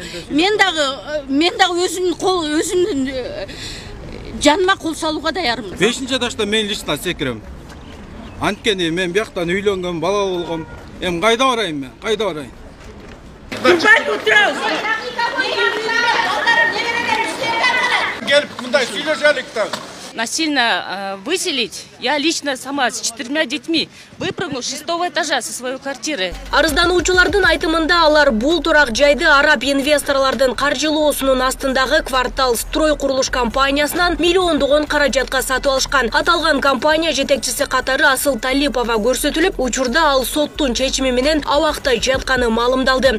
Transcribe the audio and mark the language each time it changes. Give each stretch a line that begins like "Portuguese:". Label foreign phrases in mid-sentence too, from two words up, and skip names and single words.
Kyrgyz: Мен дагы өзүмдүн жаныма кол салууга даярмын. 5-этажда мен лично секирем. Анткени мен бияктан үйлөнгөм, бала болгом. Эми кайда барайын мен? Кайда барайын? Келип мындай сүйлөшөлүк да.
Russian: Насильно выселить я лично сама с 4 детьми выпрыгну с 6-го этажа со своей квартиры.
Kyrgyz: Арыздануучулардын айтымында, алар бул турак жайды араб инвесторлордун каржылоосунун астындагы Квартал строй курулуш компаниясынан миллиондогон каражатка сатып алышкан. Аталган компания жетекчиси катары Асыл Талипова көрсөтүлүп, учурда ал соттун чечими менен абакта жатканы маалымдалды.